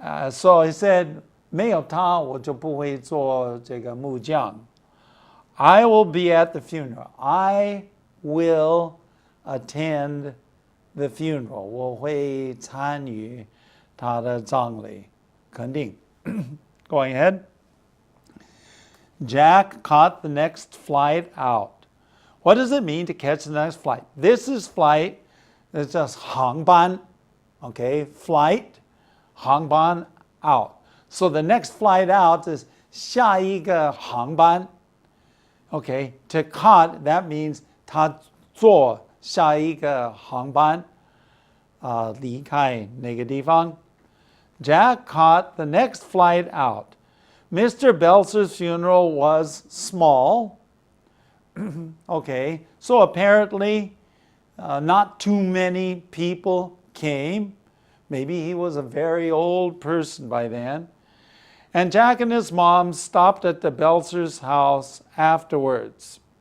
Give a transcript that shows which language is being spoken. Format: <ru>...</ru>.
<en>So he said,</en> <zh>没有他我就不会做这个木匠.</zh> <en>I will be at the funeral. I will attend the funeral.</en> <zh>我会参与他的葬礼，肯定。</zh> <en>Going ahead. Jack caught the next flight out. What does it mean to catch the next flight? This is flight. It's just 航班.Okay, flight, 航班 out. So the next flight out is</en> <zh>下一个航班.</zh> <en>Okay, to caught, that means</en> <zh>他坐下一个航班，离开那个地方。</zh> <en>Jack caught the next flight out. Mr. Belzer's funeral was small. Okay, so apparently not too many people came. Maybe he was a very old person by then. And Jack and his mom stopped at the Belzer's house afterwards.</en>